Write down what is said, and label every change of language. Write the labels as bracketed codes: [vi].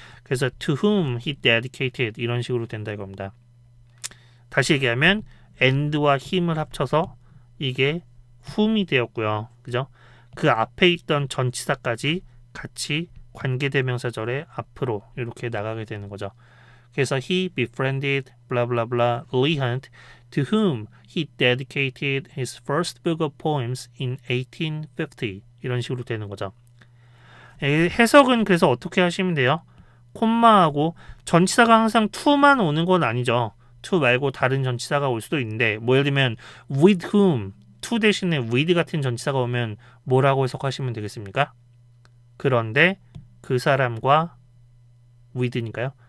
[ko] 그래서 [en] to whom he dedicated [ko] 이런 식으로 된다 이겁니다. 다시 얘기하면 and와 him을 합쳐서 이게 whom이 되었고요. 그죠? 그 앞에 있던 전치사까지 같이 관계대명사절의 앞으로 이렇게 나가게 되는 거죠. [en] 그래서 he befriended blah blah blah Lee Hunt to whom he dedicated his first book of poems in 1850 [ko] 이런 식으로 되는 거죠. 해석은 그래서 어떻게 하시면 돼요? 콤마하고 전치사가 항상 to만 오는 건 아니죠. to 말고 다른 전치사가 올 수도 있는데 뭐 예를 들면 [en] with whom [ko] to 대신에 with 같은 전치사가 오면 뭐라고 해석하시면 되겠습니까? 그런데 그 사람과 with니까요.